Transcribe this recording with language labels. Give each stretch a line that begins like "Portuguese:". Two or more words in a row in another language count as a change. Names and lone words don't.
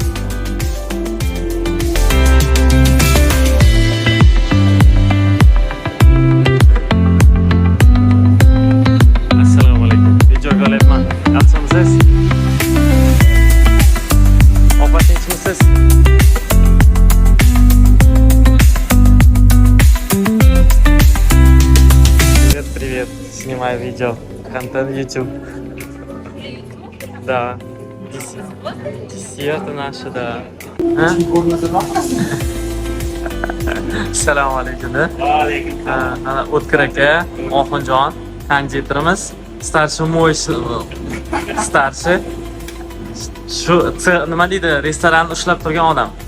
Uzbek: Assalomu alaykum. Videoga olyapman. Yaxshimisiz? Ovqatinchimisiz?
Russian: Привет. Снимаю видео. Контент YouTube. Да. Десерты наши, да.
Uzbek: Assalomu alaykum. Ana O'tkir aka, Oxunjon, konditerimiz,
Russian: старший мой старший.
Uzbek: Shu nima deydi, restoranni ushlab turgan odam.